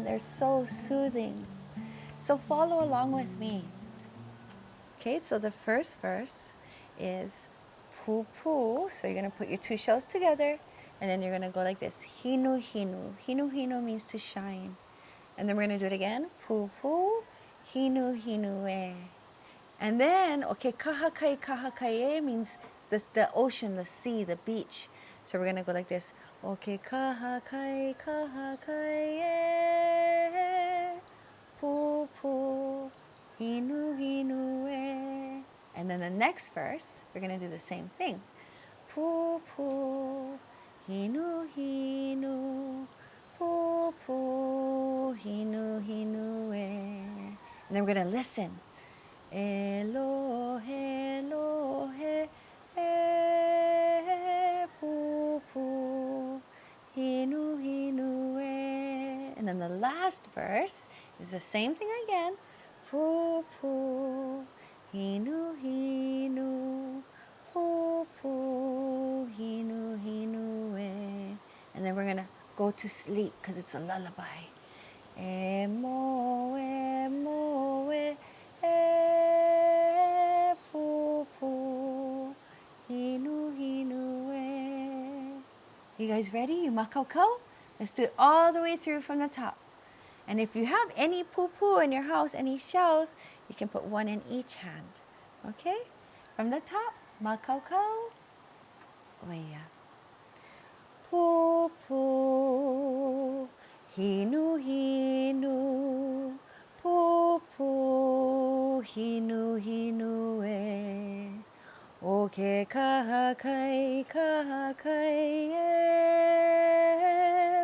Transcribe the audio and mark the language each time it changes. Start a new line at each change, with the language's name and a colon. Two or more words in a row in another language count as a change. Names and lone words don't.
English: They're so soothing. So follow along with me. Okay, so the first verse is pupu. So you're gonna put your two shells together, and then you're gonna go like this.
Hawaiian: Hinu hinu. Hinu hinu
English: means to shine. And then we're gonna do it again.
Hawaiian: Pupu, hinu hinu e.
English: And then, okay, kahakai means the ocean, the sea, the beach. So we're gonna go like this.
Hawaiian: Okay, kahakai e. Pupu, hinu hinu e.
English: And then the next verse, we're gonna do the same thing.
Hawaiian: Pupu, hinu hinu, pupu, hinu hinu e.
English: And then we're gonna listen.
Hawaiian: Elohe, elohe, e, pupu, hinu hinu e.
English: And then the last verse is the same thing again.
Hawaiian: Pupu, hinu hinu, pupu, hinu hinu e.
English: And then we're gonna go to sleep because it's a lullaby.
Hawaiian: Emo, emo, e, pupu, hinu hinu e.
English: You guys ready? You makau? Let's do it all the way through from the top. And if you have any pupu in your house, any shells, you can put one in each hand. Okay? From the top, makau.
Hawaiian: Oia. Pupu, hinu hinu, pupu, hinu hinu e. Oke kahakai e.